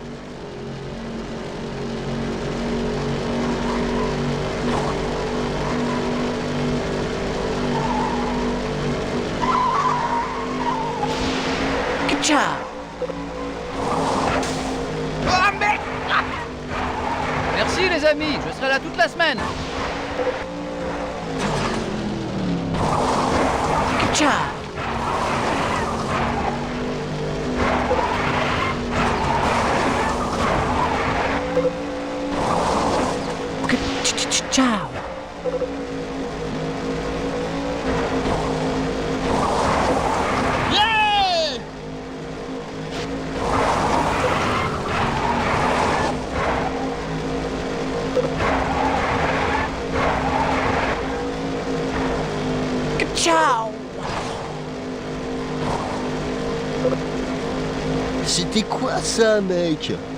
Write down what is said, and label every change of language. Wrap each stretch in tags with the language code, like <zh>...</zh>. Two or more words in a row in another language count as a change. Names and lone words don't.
<fr>Ciao. Ah, merde. Merci les amis, je serai là toute la semaine. Ciao. Ciao. Yeah! Ciao. C'était quoi ça, mec?</fr>